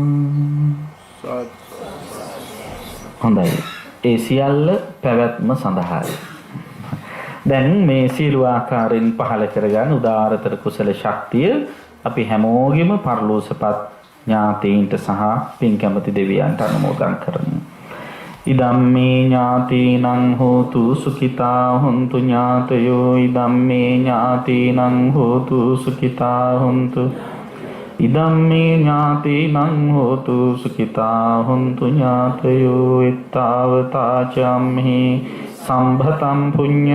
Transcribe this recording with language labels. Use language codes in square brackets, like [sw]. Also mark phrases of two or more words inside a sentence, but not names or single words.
[si] හොඳයි. ඒ සියල්ල පැවැත්ම සඳහායි. දැන් මේ සීල ආකාරයෙන් පහල කරගන්න උදාාරතර කුසල ශක්තිය අපි හැමෝගෙම පරලෝසපත් ඥාතීන්ට සහ පින් කැමති දෙවියන්ට අනුමෝදන් කරමු. [pi] ඉදම්මේ ඥාතීනං හෝතු සුඛිතා හොන්තු ඥාතයෝ ඉදම්මේ ඥාතීනං හෝතු සුඛිතා හොන්තු ඉදම්මේ ඥාතීනං හෝතු සුඛිතා හොන්තු ඥාතයෝ එත්තාවතාචම්හි සම්භතම් පුඤ්ඤ